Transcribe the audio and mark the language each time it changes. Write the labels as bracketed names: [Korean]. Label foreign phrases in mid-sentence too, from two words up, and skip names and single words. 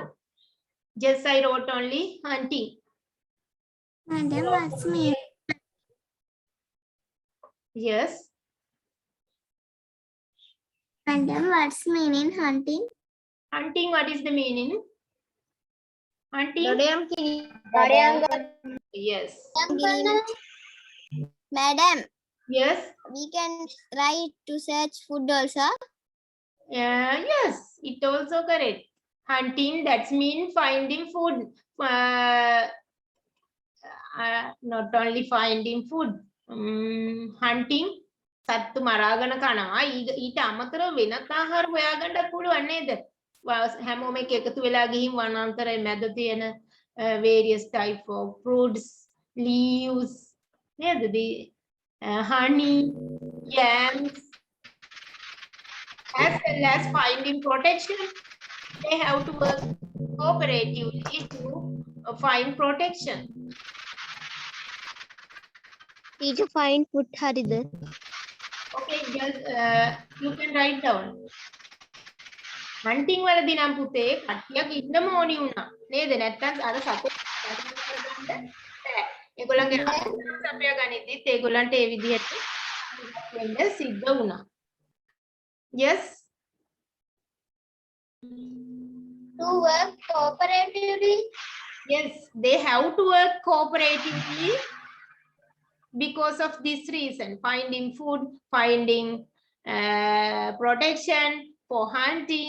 [English] Just I wrote only hunting. Madam, what's meaning? Yes. Madam, what's meaning hunting? Hunting, what is the meaning? Hunting? [Sinhala] දඩයම් කිරීම. [English] Yes. Madam, Yes. we can write to search food also. Yes, it also correct. Hunting, that's mean finding food. Not only finding food. Hunting, [Sinhala] සත්තු මරාගෙන කනවා. ඊට අමතරව වෙනත් ආහාර හොයාගන්නත් පුළුවන් නේද? හැමෝම එකතු වෙලා ගිහින් වනාන්තරයේ මැද තියෙන [English] various type of fruits, leaves, [Sinhala] නේද? [English] Honey, yams, as well as finding protection. They have to work cooperatively to find protection. Teacher, find food හරිද? Okay, just you can write down. [Sinhala] hunting වලදී නම් පුතේ කට්ටියක් ඉන්නම ඕනි වුණා. නේද? නැත්තම් අර සතෙක් කරගන්න බෑ. ඒගොල්ලන්ගේ සපයා ගනිද්දිත් ඒගොල්ලන්ට ඒ විදිහට වෙන්න සිද්ධ වුණා. [English] Yes. To work cooperatively. Yes, they have to work cooperatively because of this reason. Finding food, finding protection for hunting.